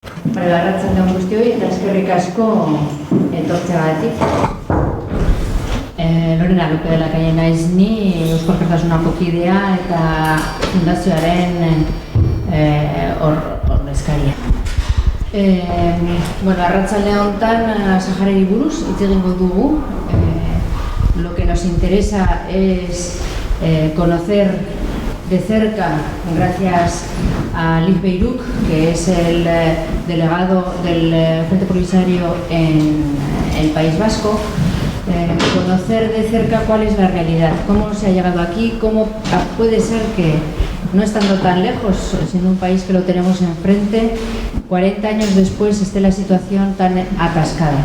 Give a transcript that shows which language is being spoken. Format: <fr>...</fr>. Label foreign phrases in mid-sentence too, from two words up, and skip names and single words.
<eu>Arratsalde guztioi eta eskerrik asko etortzeagatik. Lorena López de la Calle naiz ni, Eusko Alkartasunako kidea eta fundazioaren ordezkaria. Arratsalde honetan Saharari buruz hitz egingo dugu.</eu> <es>Lo que nos interesa es conocer de cerca, gracias a Liz Beiruk, que es el delegado del Frente Polisario en el País Vasco, conocer de cerca cuál es la realidad, cómo se ha llegado aquí, cómo puede ser que, no estando tan lejos, siendo un país que lo tenemos enfrente, 40 años después esté la situación tan atascada.</es>